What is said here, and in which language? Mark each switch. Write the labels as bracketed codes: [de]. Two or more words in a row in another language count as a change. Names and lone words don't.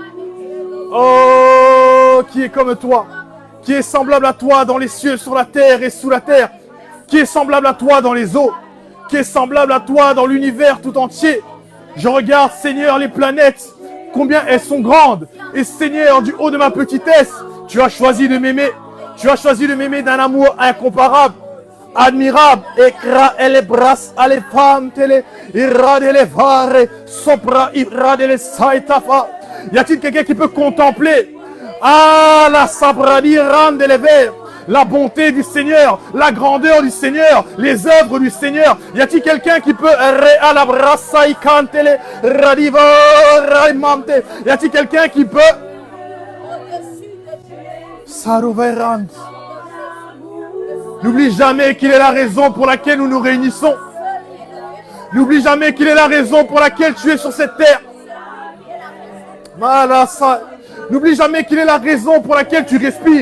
[fr] Oh, qui est comme toi, qui est semblable à toi dans les cieux, sur la terre et sous la terre, qui est semblable à toi dans les eaux, qui est semblable à toi dans l'univers tout entier. Je regarde, Seigneur, les planètes, combien elles sont grandes. Et Seigneur, du haut de ma petitesse, tu as choisi de m'aimer. Tu as choisi de m'aimer d'un amour incomparable, admirable. Ekra elebras alefam tele iradelevare sopra iradele saitafa. Y a-t-il quelqu'un qui peut contempler la sabradi randeleve, la bonté du Seigneur, la grandeur du Seigneur, les œuvres du Seigneur? Y a-t-il quelqu'un qui peut realabrasa ikantele radiva raimante? Y a-t-il quelqu'un qui peut Saruverand? N'oublie jamais qu'il est la raison pour laquelle nous nous réunissons. N'oublie jamais qu'il est la raison pour laquelle tu es sur cette terre. N'oublie jamais qu'il est la raison pour laquelle tu respires.